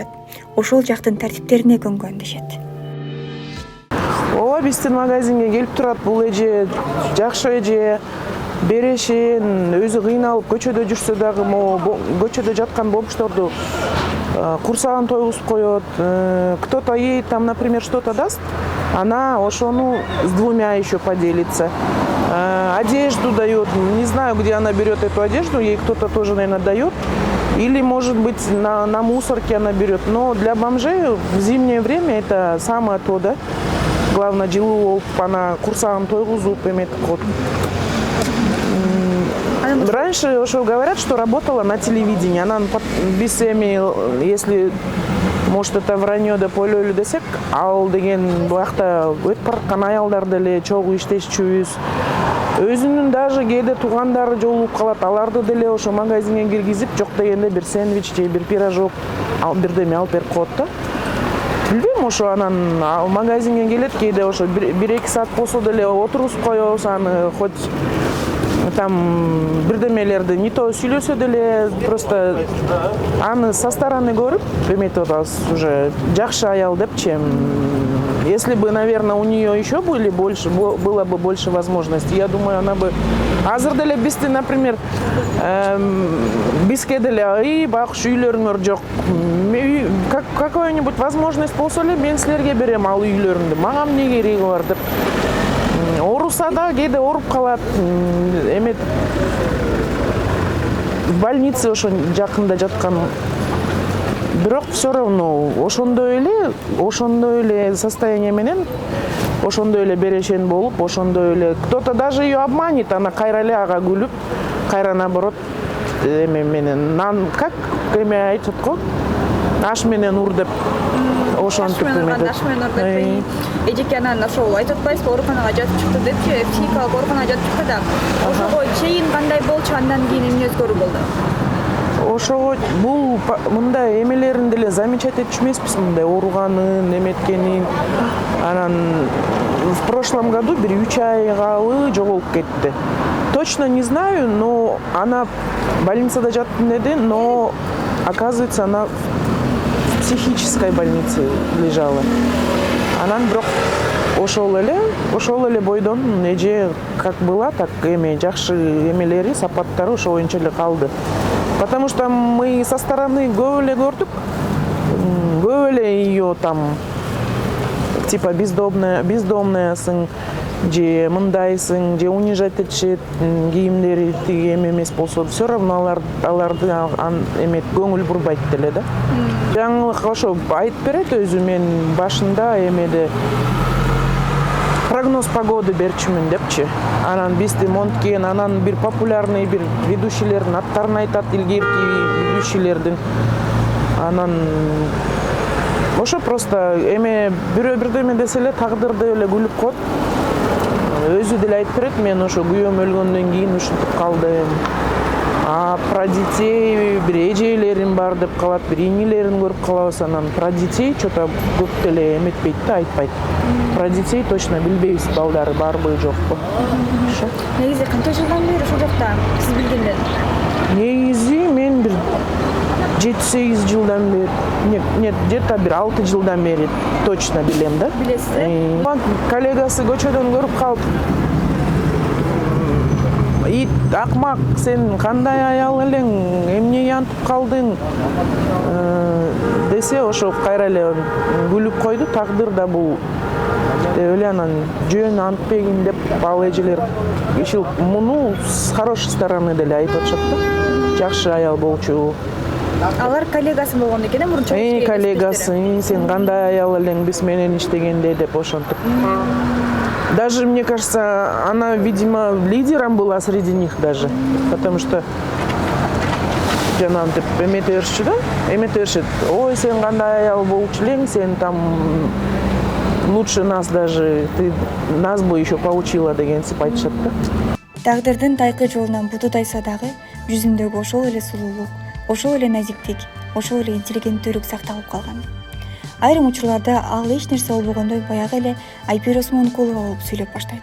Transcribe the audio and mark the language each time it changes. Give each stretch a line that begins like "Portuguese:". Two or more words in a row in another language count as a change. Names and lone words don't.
Kyrgyz: Ошол жактын тартиптерине көнгөн дешет. Ооба, биздин магазинге келип турат бул эже, жакшы эже, берешин, өзү кыйналып көчөдө жүрсө дагы, көчөдө жаткан бомждорду курсагын тойгузуп коет.
Russian: Кто-то ей там, например, что-то даст, она ошону с двумя еще поделится. Одежду дает, не знаю, где она берет эту одежду, ей кто-то тоже, наверное, дает. Или, может быть, на мусорке она берет. Но для бомжей в зимнее время это самое то, да. Главное,
Kyrgyz: жылуу болуп, ана курсагын тойгузуп эметип коет.
Russian: Раньше ошо говорят, что работала на телевидении.
Kyrgyz: Она биз эми,
Russian: если, может, это вранье
Kyrgyz: деп ойлойлу десек, ал деген буякта өтүп бараткан аялдар деле чогуу иштешчүбүз. Өзүнүн даже кээде туугандары жолугуп калат, аларды деле ошо магазинге киргизип, жок дегенде бир сэндвич же бир пирожок, бирдеме алып берип коет да. Билбейм, көрдүм, ошо анан магазинге келет, кээде ошо 1-2 саат болсо деле отургузуп коебуз аны,
Russian: хоть там
Kyrgyz: бирдемелерди не то сүйлөсө деле, просто аны
Russian: со стороны
Kyrgyz: көрүп эметип атабыз, уже жакшы аял депчи.
Russian: Если бы, наверное, у нее еще было бы больше возможностей, я думаю, она бы
Kyrgyz: азыр деле бизди,
Russian: например,
Kyrgyz: бизге деле бакш үйлөрүңөр жок,
Russian: какая-нибудь возможность
Kyrgyz: болсо эле мен силерге берем ал үйлөрүңдү, мага эмне кереги бар деп. Ооруса да кээде ооруп калат, эме
Russian: в больнице
Kyrgyz: ошо жакында жаткан. Бирок
Russian: все равно
Kyrgyz: ошондой эле состояние менен, ошондой эле берешен болуп, ошондой эле
Russian: кто-то даже ее обманет, она
Kyrgyz: кайра эле ага күлүп, кайра наоборот эме менен как эме айтат го, аш менен ур деп ошентип эметет. Аш менен ур деп. Эжеке анан ошол айтып атпайсызбы, ооруканага жатып чыкты депчи, психикалык ооруканага жатып чыкты да. Ошого чейин кандай болчу, андан кийин эмне өзгөрүү болду? Ошого бул мындай эмелерин деле замечать этчү эмеспиз, мындай ооруганын, эметкенин. Анан
Russian: в прошлом году
Kyrgyz: 1-3 айга жоголуп кетти.
Russian: Точно не знаю, но она в больницада
Kyrgyz: жаттым деди,
Russian: но оказывается она в психической больнице лежала.
Kyrgyz: Анан бирок ошол эле бойдон эже
Russian: как была, так
Kyrgyz: эме жакшы эмелери, сапаттары ошо боюнча эле калды.
Russian: Потому что мы со стороны
Kyrgyz: көп эле көрдүк, көп эле
Russian: ее там типа
Kyrgyz: бездомныясың, же мындайсың, же унижать этишет, кийимдери тиги эме эмес болсо,
Russian: все равно
Kyrgyz: аларды эме көңүл бурбайт деле да. Жаңылык ошо айтып берет өзү, мен башында эмеде
Russian: прогноз погоды
Kyrgyz: берчүмүн депчи. Анан бизди монткен, анан бир популярный бир ведущийлердин аттарын айтат, илгерки ведущийлердин. Анан ошо просто эме бирөө бирдеме десе эле тагдырды эле күлүп коет. Өзү деле айтып берет, мен ошо күйөөм өлгөндөн кийин ушинтип калдым.
Russian: А про детей
Kyrgyz: бир эжелерим бар деп калат, бир ийнелерин көрүп калабыз. Анан
Russian: про детей что-то
Kyrgyz: көп деле эметпейт да, айтпайт.
Russian: Про детей точно
Kyrgyz: билбейбиз, балдары барбы жокпу. Негизи канча жылдан бери ушул жакта сиз билгенден? Негизи мен бир 7-8 жылдан бери,
Russian: нет, где-то
Kyrgyz: бир 6 жылдан бери точно билем да. Билесиз? Коллегасы көчөдөн көрүп калып, ит акмак, сен кандай аял элең, эмне янтып калдың десе, ошо кайра эле күлүп койду. Тагдыр да бул деп эле, анан жөн антпегин деп ал эжелер ишил муну
Russian: с хорошей стороны
Kyrgyz: деле айтып атышат да. Жакшы аял болчу. Алар коллегасы болгон экен, мурунча. Коллегасы, сен кандай аял элең, биз менен иштегенде деп ошентип.
Russian: Даже, мне кажется, она, видимо, лидером была среди них даже, потому что
Kyrgyz: жанагынтип эмете беришчү да, эмете беришет. Ой, сен кандай аял болчу элең, сен
Russian: там лучше нас даже, ты нас бы еще поучила
Kyrgyz: дегенсип айтышат да. Тагдырдын тайкы жолунан буту тайса дагы жүзүндөгү ошол эле сулуулук, ошол эле назиктик, ошол эле интеллигенттүүлүк сакталып калган. Айрым учурларда ал эч нерсе болбогондой баягы эле Айпир Осмонкулова болуп сүйлөп баштайт.